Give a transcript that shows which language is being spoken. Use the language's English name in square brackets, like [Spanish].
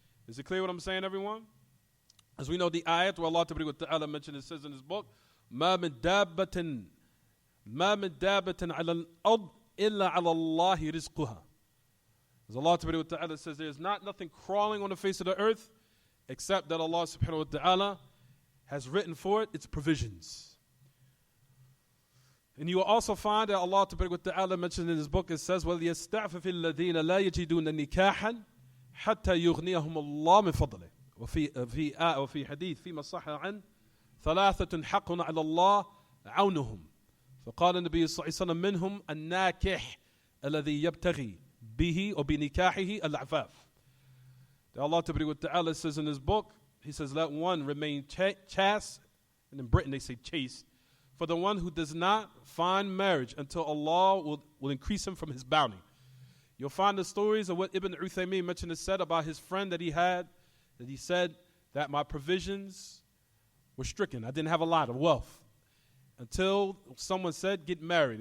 [English] Is it clear what I'm saying, everyone? As we know, the ayat where Allah Ta'ala mentioned, it says in his book, [Arabic] ما من دابة على الأرض إلا على الله رزقها. [English] As Allah Ta'ala says, there is nothing crawling on the face of the earth except that Allah Subhanahu wa Ta'ala has written for it its provisions. And you will also find that Allah Ta'ala mentioned in his book, it says, [Arabic] وَلْيَسْتَعْفِفِ الَّذِينَ لَا يَجِدُونَ نِكَاحًا حَتَّى يُغْنِيَهُمُ اللَّهُ مِنْ فَضْلِهِ وفي حديث فيما صح عن ثلاثة حق على الله عونهم فقال النبي صلى الله عليه وسلم منهم الناكح الذي يبتغي به وبنكاحه العفاف. [English] Allah Ta'ala says in his book, he says, let one remain chaste, and in Britain they say chaste, for the one who does not find marriage until Allah will increase him from his bounty. You'll find the stories of what Ibn Uthaymeen mentioned and said about his friend that he had, that he said that my provisions were stricken. I didn't have a lot of wealth until someone said, get married.